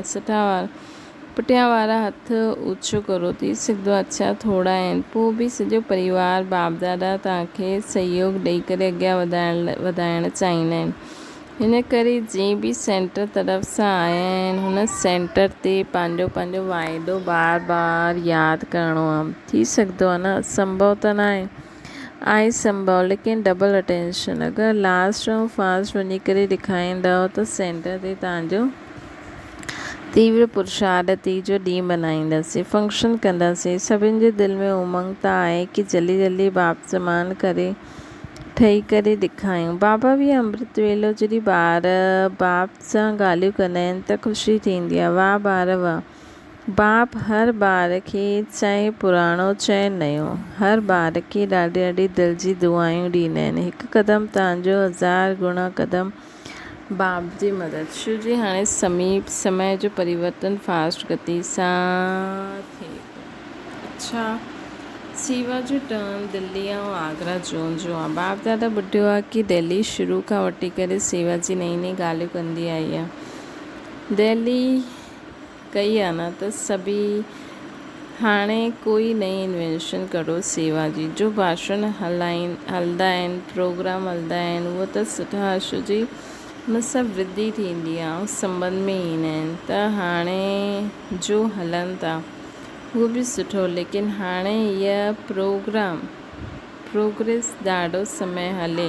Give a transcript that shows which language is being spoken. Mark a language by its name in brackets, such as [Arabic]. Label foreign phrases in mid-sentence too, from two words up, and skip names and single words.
[Sindhi] पुठियां वारा हथु ऊचो करो, थी सघंदो अच्छा थोरा आहिनि, पोइ बि सॼो परिवार बाप दादा तव्हांखे सहयोग ॾेई करे अॻियां वधाइणु चाहींदा आहिनि। हिन करे जंहिं बि सेंटर तरफ़ सां आया आहिनि हुन सेंटर ते पंहिंजो वाइदो बार यादि करिणो आहे। थी सघंदो आहे न, संभव त न आहे संभव, लेकिन [English] double attention. [Sindhi] अगरि लास्ट ऐं फास्ट वञी करे ॾेखारींदव त सेंटर ते तव्हांजो तीव्र पुरुषार्थ जो ॾींहुं मल्हाईंदासीं, फंक्शन कंदासीं। सभिनि जे दिलि में उमंग त आहे कि जल्दी बाप समान ठही करे ॾेखारियूं। बाबा बि अमृत वेलो जॾहिं ॿार बाप सां ॻाल्हियूं कंदा आहिनि त ख़ुशी थींदी आहे। वाह ॿार वाह, बाप हर ॿार खे चाहे पुराणो चाहे नयो, हर ॿार खे ॾाढी दिलि जी दुआयूं ॾींदा आहिनि। हिकु क़दम तव्हांजो 1000 गुणा क़दम बाप जी मदद। छो जी हाणे समय जो परिवर्तन फास्ट गति सां थिए थो। अच्छा, सेवा जो टर्न दिल्ली ऐं आगरा जोन जो आहे। बाप दादा ॿुधियो आहे कि दिल्ली शुरू खां वठी करे सेवा जी नई ॻाल्हियूं कंदी आई आहे। दिल्ली कई आहे न त सभी हाणे कोई नई इन्वेंशन करो सेवा जी। जो भाषण हलंदा आहिनि, प्रोग्राम हलंदा आहिनि, उहो त सुठा छो जी हुन सां वृद्धि थींदी आहे ऐं संबंध में ईंदा आहिनि। त हाणे जो हलनि था उहो बि सुठो, लेकिन हाणे इहा प्रोग्रेस ॾाढो समय हले।